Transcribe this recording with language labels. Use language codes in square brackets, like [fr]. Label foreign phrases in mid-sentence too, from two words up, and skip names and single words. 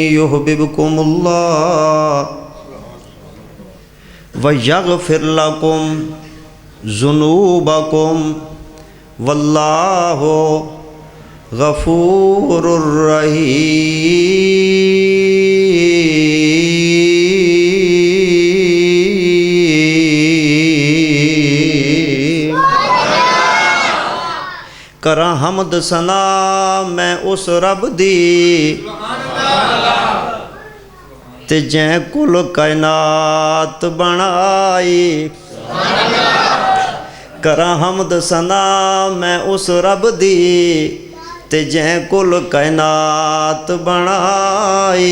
[ar] يحببكم الله و يغفر لكم ذنوبكم والله غفور الرحيم. [pa] کراں حمد ثنا میں اس رب دی تے جیں کل کائنات بنائی. کراں حمد ثنا میں اس رب دی تے جیں کل کائنات بنائی.